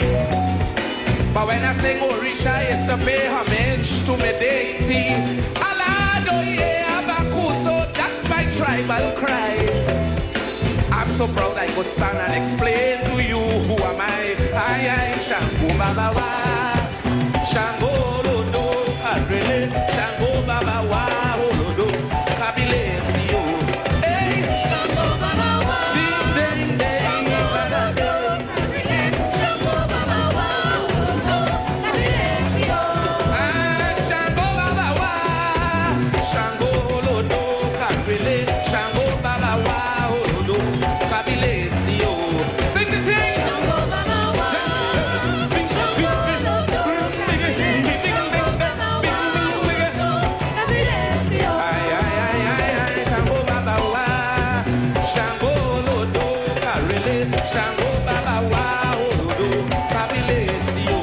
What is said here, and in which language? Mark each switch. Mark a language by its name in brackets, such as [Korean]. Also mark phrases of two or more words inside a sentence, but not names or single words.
[English] But when I sing Orisha, it's to pay homage to my deity. Alado, yeah. So that's my tribal cry. I'm so proud I could stand and explain to you who am I. [Yoruba] I Shango Babawa, Shango Lodo, Adrele, Shango Babawa, Olodo, Kabile, Sio. Hey, Shango Babawa, ding ding ding, Shango Babawa, Olodo, Kabile, Sio. Shango Babawa, Shango. Shango Babawa, Olodo, Kabile, Sio. [English] Sing the thing. [Yoruba] Shango Babawa, Shango Olodo, Kabile, Sio. Ay, Shango Babawa, Shango Olodo, Kabile, Shango Babawa, Olodo, Kabile, Sio.